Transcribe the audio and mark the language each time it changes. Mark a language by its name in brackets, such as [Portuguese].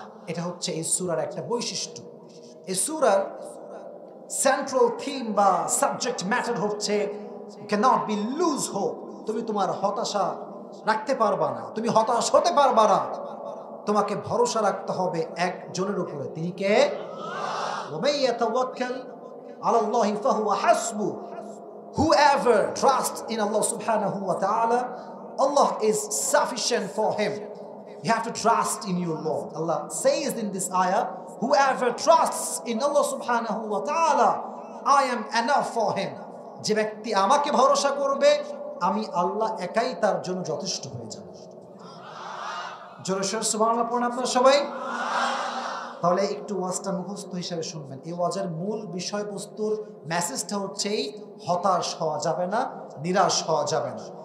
[Bangla] এটা হচ্ছে এই সূরার একটা বৈশিষ্ট্য। এই সূরার সেন্ট্রাল থিম বা সাবজেক্ট ম্যাটার হচ্ছে [English] cannot be lose hope, [Bangla] তুমি তোমার হতাশা রাখতে পারবা না, তুমি হতাশ হতে পারবা না, তোমাকে ভরসা রাখতে হবে একজনের উপরে, তিনি কে? [Arabic] وَمَن يَتَوَكَّلْ عَلَى اللَّهِ فَهُوَ حَسْبُهُ, [English] whoever trusts in Allah subhanahu wa ta'ala, Allah is sufficient for him. You have to trust in your Lord. Allah says in this ayah, whoever trusts in Allah subhanahu wa ta'ala, I am enough for him. [Bangla] যে ব্যক্তি আমাকে ভরসা করবে, আমি আল্লাহ একাই তার জন্য যথেষ্ট হয়ে যাব। জোরে সোরে সুবহানাল্লাহ পড়ুন আপনারা সবাই। তাহলে একটু ওয়াজটা মুখস্থ হিসাবে শুনবেন। এই ওয়াজের মূল বিষয়বস্তুর মেসেজটা হচ্ছে হতাশ হওয়া যাবে না, নিরাশ হওয়া যাবে না।